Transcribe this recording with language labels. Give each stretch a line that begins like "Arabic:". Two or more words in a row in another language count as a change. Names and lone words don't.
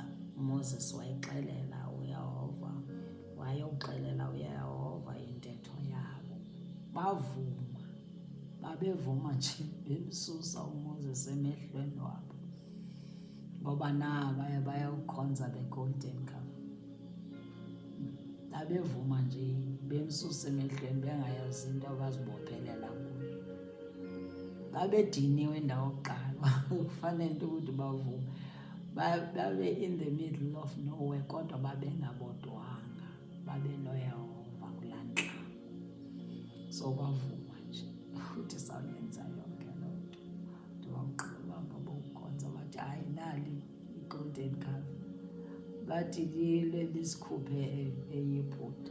Xhosa: uMoses wayeuxelela uYehova intetho yabo. Babevuma nje bemsusa uMoses emehlweni wabo, ngoba nabaya bayawukhonza
English: the golden calf.
Xhosa: Babevuma nje bemsusa emehlweni bengayazi into abazibophelela kuyo. Babediniwe indawo yokuqala kufanele into ukuthi bavume. Babe
English: in the middle of nowhere
Xhosa: kodwa babengabodwanga, babe noYehova kulaa ntlanga. So bavuma nje ukuthi sawuyenza yonke loo nto. Ndibawugqiba ngabowukhonza bathi hayi nali i-
English: golden calf,
Xhosa: bathi lile lisikhuphe eYibhuta.